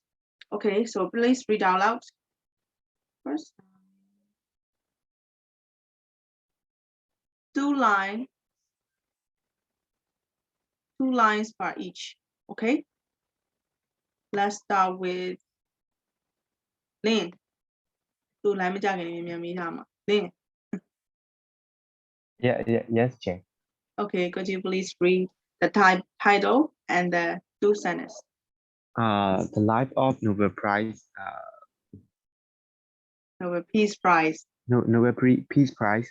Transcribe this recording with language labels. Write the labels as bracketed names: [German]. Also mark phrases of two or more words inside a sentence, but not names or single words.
[English] Okay, so please read out loud first. 2 lines per each. Okay, let's start with Lynn. [Burmese] 2 line မကြခင်လေးမြန်မေးထားမှာ Lynn. [English] Yes, Jane. Okay, could you please read the title and the 2 sentences? The life of Nobel Prize, Nobel Peace Prize Nobel Peace Prize,